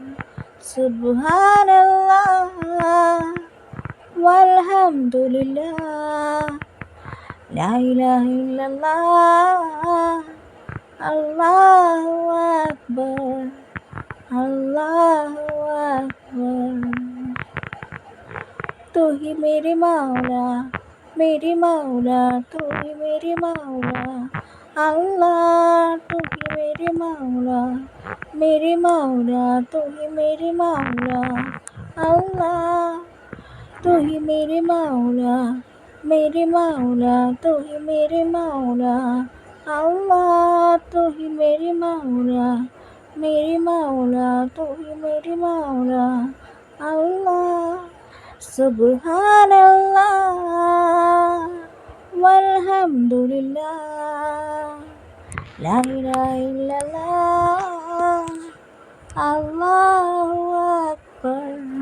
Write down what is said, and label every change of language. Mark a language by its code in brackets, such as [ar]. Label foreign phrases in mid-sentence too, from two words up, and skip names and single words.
[ar] سبحان الله والحمد لله، لا إله إلا الله، الله أكبر، الله أكبر. [ur] تو ہی میرے مولا، میرے مولا، تو ہی میرے مولا، اللہ تو ہی میرے مولا، میرے مولا، تو ہی میرے مولا، اللہ تو ہی میرے مولا، میرے مولا، تو ہی میرے مولا، اللہ تو ہی میرے مولا، میرے مولا، تو ہی میرے مولا, अल्लाह. [ar] سبحان الله والحمد لله، لا إله إلا الله، الله أكبر.